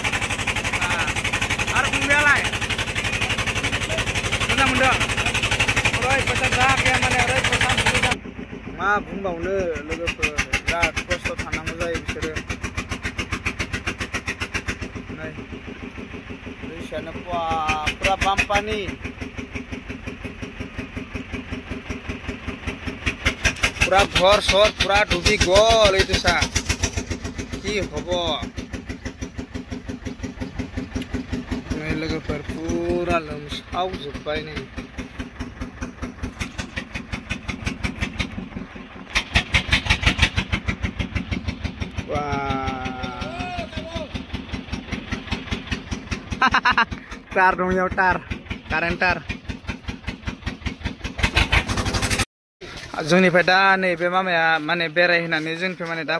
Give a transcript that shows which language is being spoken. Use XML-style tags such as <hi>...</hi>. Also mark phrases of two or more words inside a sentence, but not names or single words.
<brx>आरो फंबायालाय मोजां मोनदों ओरैबायसा जायगाया माने ओरैबायसा मोजां मा बुंबावनो लोगोफोर बिराद खस्थ' थानांगौ जायो बिसोरो नै दैसायानो पुरा बामपानि</brx> <as>পুরা ঘর সর পুরা ডুবি গল এই</as> <brx>दैसा</brx> <as>কি হব</as> <brx>नै लोगोफोर পুরা लोमसावजोब्बाय नै तार दं याव तार कारेन्ट तार जोंनिफ्राय दा नैबे मामाया माने बेरायहैनानै जोंनिफ्राय माने दा</brx>